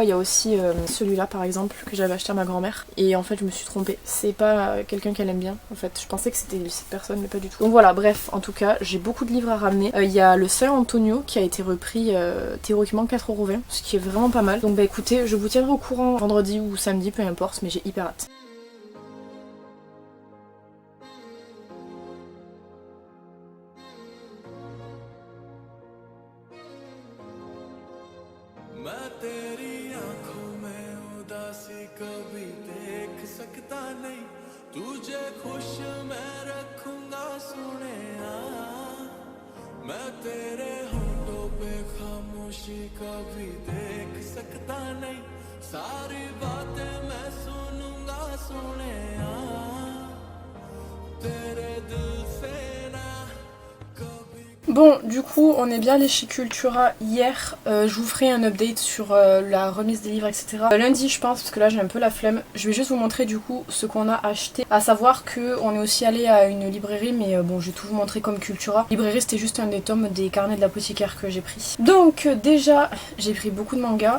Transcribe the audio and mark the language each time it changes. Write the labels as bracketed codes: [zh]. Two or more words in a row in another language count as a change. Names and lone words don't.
[fr] Il y a aussi celui-là par exemple que j'avais acheté à ma grand-mère et en fait je me suis trompée, c'est pas quelqu'un qu'elle aime bien en fait, je pensais que c'était cette personne mais pas du tout. Donc voilà, bref, en tout cas j'ai beaucoup de livres à ramener. Il y a le Saint Antonio qui a été repris théoriquement 4,20 €, ce qui est vraiment pas mal. Donc bah écoutez, je vous tiendrai au courant vendredi ou samedi, peu importe, mais j'ai hyper hâte. [hi] मैं तेरी आंखों में उदासी कभी देख सकता नहीं, तुझे खुश मैं रखूंगा सुनेया, मैं तेरे होठों पे खामोशी कभी देख सकता नहीं, सारी बातें मैं सुनूंगा सुनेया, तेरे दिल से ना कभी। [fr] Bon, du coup, on est bien allé chez Cultura hier. Je vous ferai un update sur la remise des livres, etc. Lundi, je pense, parce que là j'ai un peu la flemme. Je vais juste vous montrer du coup ce qu'on a acheté. À savoir qu'on est aussi allé à une librairie, mais bon, je vais tout vous montrer comme Cultura. Librairie, c'était juste un des tomes des carnets de l'apothicaire que j'ai pris. Donc, déjà, j'ai pris beaucoup de mangas.